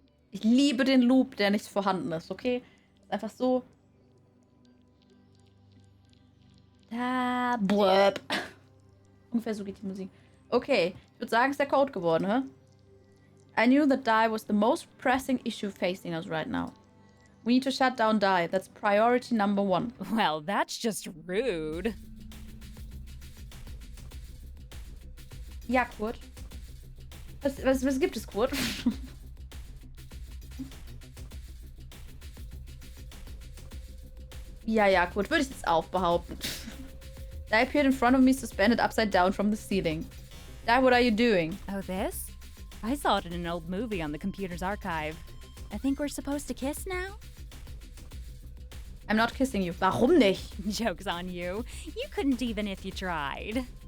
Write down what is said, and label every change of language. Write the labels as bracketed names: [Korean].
[German] Ich liebe den Loop, der nicht vorhanden ist, okay? Ist einfach so. Da, blöb. Ungefähr so geht die Musik. Okay, ich würde sagen, es ist der Code geworden, hä? [English] I knew that die was the most pressing issue facing us right now. We need to shut down die. That's priority number 1. Well, that's just rude. [German] Ja, Kurt. Was gibt es, Kurt? Ja, Kurt, würde ich jetzt auch behaupten. [English] Die appeared in front of me, suspended upside down from the ceiling. Di, what are you doing? Oh, this? I saw it in an old movie on the computer's archive. I think we're supposed to kiss now? I'm not kissing you. [German] Warum nicht? [English] Joke's on you. You couldn't even if you tried.